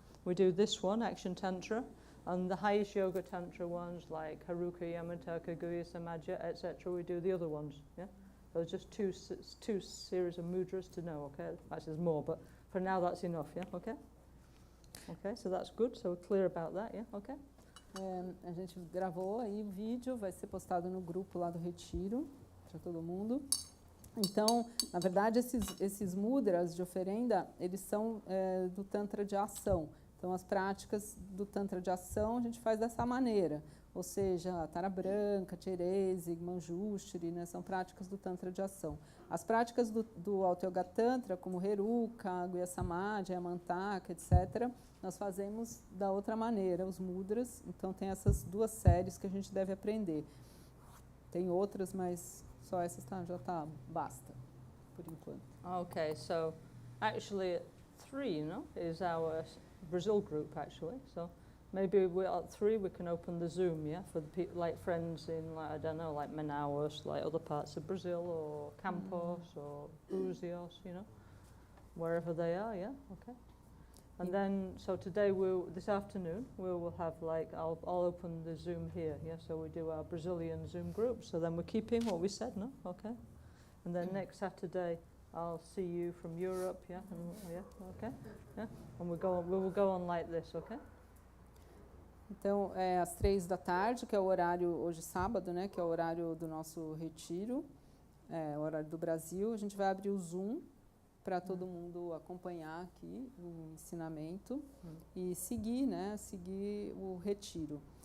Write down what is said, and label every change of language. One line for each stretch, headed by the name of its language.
English: We do this one, Action Tantra, and the highest Yoga Tantra ones, like Haruka Yamataka, Guya Samaja, etc., we do the other ones, yeah? There's just two series of mudras to know, okay? Actually, there's more, but for now that's enough, yeah? Okay? Okay, so that's good. So we're clear about that, yeah? Okay?
Portuguese: A gente gravou aí o vídeo, vai ser postado no grupo lá do Retiro, para todo mundo. Então, na verdade, esses mudras de oferenda, eles são do Tantra de ação. Então, Então, as práticas do Tantra de ação a gente faz dessa maneira, ou seja, Tara Branca, Therese, Manjushri, né, são práticas do Tantra de ação. As práticas do Auto-Yoga Tantra, como Heruka, Guya Samadhi, Amantaka, etc., nós fazemos da outra maneira, os mudras. Então, tem essas 2 séries que a gente deve aprender. Tem outras, mas só essas já basta, por enquanto.
English: Okay, so actually 3, is our Brazil group actually. So maybe at 3 we can open the Zoom, yeah, for the people like friends in, like, I don't know, like Manaus, like other parts of Brazil, or Campos, or Búzios, wherever they are, yeah, okay. And then, so today this afternoon we will have I'll open the Zoom here, yeah. So we do our Brazilian Zoom group. So then we're keeping what we said, no, okay. And then next Saturday I'll see you from Europe, yeah, okay, yeah. And we will go on like this, okay.
Portuguese: Então, às 3 da tarde, que é o horário, hoje sábado, né, que é o horário do nosso retiro, o horário do Brasil, a gente vai abrir o Zoom para todo mundo acompanhar aqui o ensinamento e seguir o retiro.